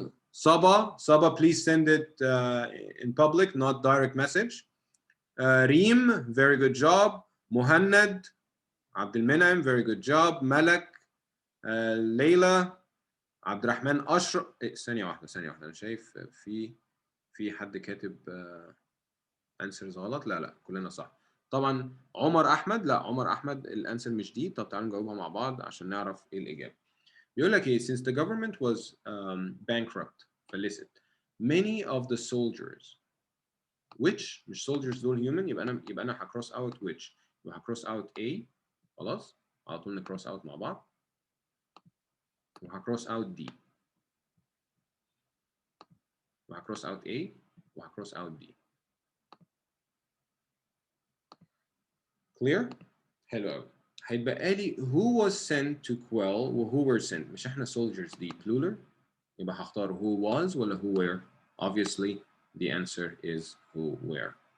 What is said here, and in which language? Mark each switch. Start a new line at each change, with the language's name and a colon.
English: Saba, please send it in public, not direct message. Reem, very good job. Muhannad, Abdelrahman, very good job. Malak, Leila, Abdelrahman Ashraf.
Arabic: ثانية واحدة أنا شايف في حد كاتب answers غلط. لا كلنا صح. طبعا عمر احمد، لا عمر احمد الانسر مش دي. طب تعالوا نجاوبها مع بعض عشان نعرف ايه الاجابه. بيقول لك ايه
English: since the government was bankrupt
Arabic: فلست
English: many of the soldiers
Arabic: which مش soldiers دول human، يبقى انا هكروس اوت which، يبقى هكروس اوت A. خلاص على طول نكروس اوت مع بعض، وهكروس اوت D، وهكروس اوت A، وهكروس اوت D. clear؟ حلو قوي. هيتبقى لي
English: who was sent to quell
Arabic: و
English: who were sent.
Arabic: مش احنا soldiers دي plural، يبقى هختار
English: who was ولا who were. obviously the answer is who were.